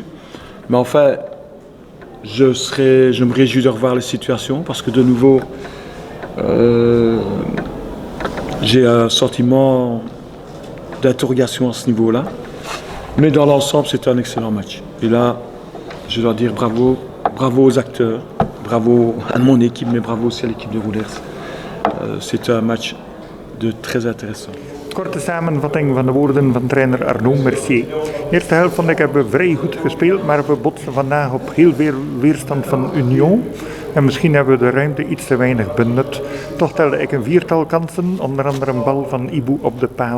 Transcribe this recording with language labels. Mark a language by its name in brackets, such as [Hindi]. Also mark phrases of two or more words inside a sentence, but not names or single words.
[French] Mais enfin, je me réjouis de revoir les situations parce que de nouveau, j'ai un sentiment d'interrogation à ce niveau-là. Mais dans l'ensemble, c'était un excellent match. Et là, je dois dire bravo aux acteurs, bravo à mon équipe, mais bravo aussi à l'équipe de Roulers. C'était un match très intéressant. [Dutch] Korte samenvatting van de woorden van trainer Arnaud Mercier. De eerste helft vond ik hebben we vrij goed gespeeld, maar we botsen vandaag op heel veel weerstand van Union. En misschien hebben we de ruimte iets te weinig benut. Toch telde ik een 4-tal kansen, onder andere een bal van Ibu op de paal.